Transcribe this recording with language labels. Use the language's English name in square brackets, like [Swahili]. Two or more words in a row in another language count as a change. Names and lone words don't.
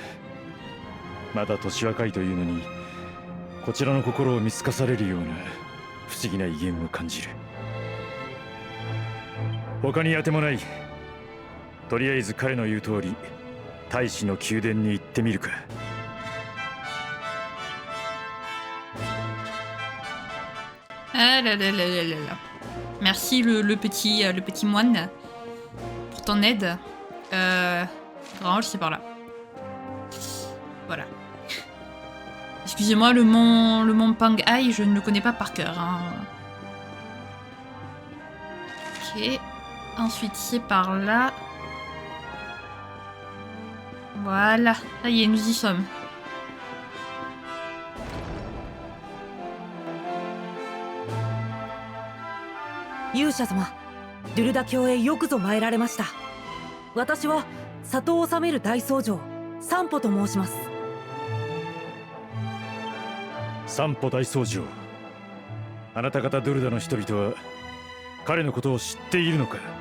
[Japanese] まだ年若いというのにこちらの心を見透かされるような不思議な威厳を感じる。他に当てもない。とりあえず彼の言う通り大使の宮殿に行ってみるか。 [French] Ah là là là là là là. Merci le petit moine pour ton aide. Range, c'est par là. Voilà. Excusez-moi, le mont Panghai, je ne le connais pas par cœur. Hein. Ok. Ensuite, c'est par là. Voilà. Ça y est, nous y sommes. [Japanese] Yusha様、ドゥルダ教へよくぞ参られました。私は里を治める大僧正三歩と申します。三歩大僧正、あなた方ドゥルダの人々は彼のことを知っているのか？